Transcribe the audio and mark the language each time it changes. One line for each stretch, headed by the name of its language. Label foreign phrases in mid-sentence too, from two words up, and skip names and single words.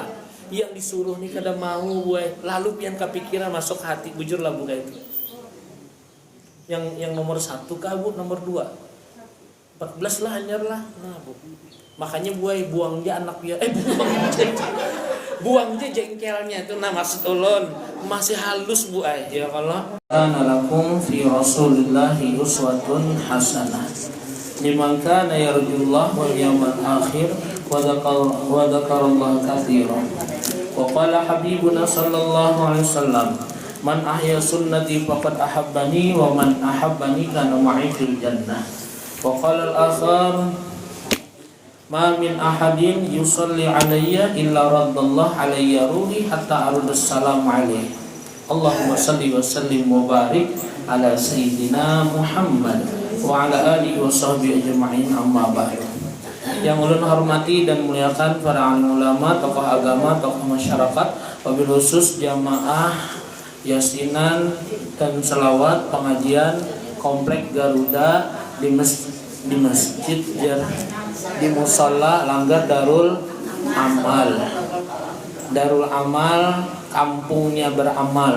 Banjar: Yang disuruh nih kada mau bu, lalu pian kepikiran masuk hati, bujur lah bu kayak itu. Yang nomor 1 kah bu, nomor 2 14 lah anyar lah. Nah bu, makanya buang aja anak dia, buang aja jengkelnya itu nah maksud ulun masih halus bu ya kalau
Arabic: كان لكم في رسول الله أسوة حسنة لمن كان يرجو الله واليوم الآخر وذكر الله كثيرا وقال حبيبنا صلى الله عليه وسلم من أحيا سنتي فقد أحبني ومن أحبني كان معي في الجنة وقال الآخر ما من أحد يصلي علي إلا رد الله علي روحي حتى أرد السلام عليه. اللهم صل وسلم وبارك على سيدنا محمد وعلى آله وصحبه أجمعين أما بعد.
Banjar: Yang ulun hormati dan muliakan para alim ulama, tokoh agama, tokoh masyarakat,
Arabic: وبالخصوص
Banjar: jamaah yasinan dan selawat pengajian komplek Garuda di masjid di musalla Langgar Darul Amal, kampungnya beramal.